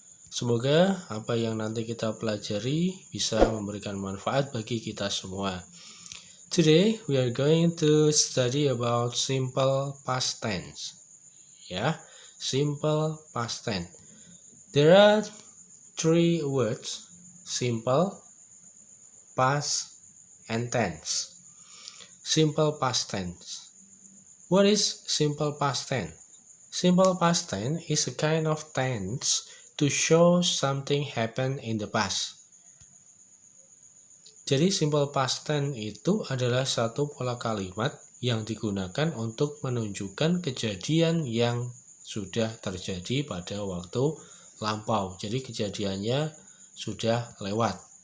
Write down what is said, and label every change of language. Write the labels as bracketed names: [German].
[Indonesian] Semoga apa yang nanti kita pelajari bisa memberikan manfaat bagi kita semua. [English] Today we are going to study about simple past tense. Simple past tense. There are three words: simple, past, and tense. Simple past tense. What is simple past tense? Simple past tense is a kind of tense to show something happened in the past. [Indonesian] Jadi simple past tense itu adalah satu pola kalimat yang digunakan untuk menunjukkan kejadian yang sudah terjadi pada waktu lampau. Jadi kejadiannya sudah lewat.